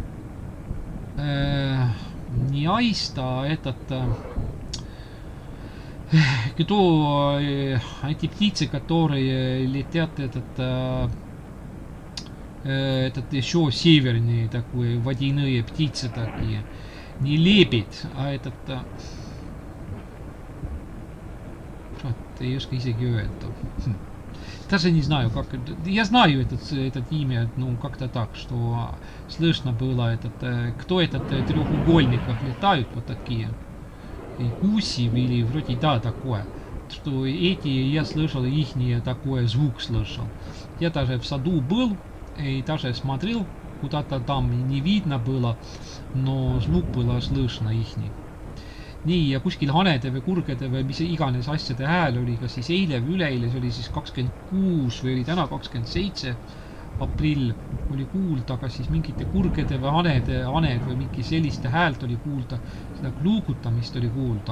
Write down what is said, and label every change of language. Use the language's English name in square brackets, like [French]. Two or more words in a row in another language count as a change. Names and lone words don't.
[Russian] не аиста этот, кто эти птицы, которые летят, этот еще северные такие водяные птицы такие, не лебедь, а этот я [Estonian] isegi öelda. [Russian] Даже не знаю, как... Я знаю этот имя, ну, как-то так, что слышно было кто этот треугольников летают вот такие. И гуси или вроде, да, такое. Что эти, я слышал, ихние такой звук слышал. Я даже в саду был и даже смотрел, куда-то там не видно было, но звук было слышно ихний. [Estonian] Nii, ja kuskil hanede või kurgede või mis iganes asjade hääl oli, kas siis eile või üleeile, see oli siis 26 või oli täna 27 aprill oli kuulda, aga siis mingite kurgede või haned või mingi selliste häält oli kuulda, seda kluugutamist oli kuulda.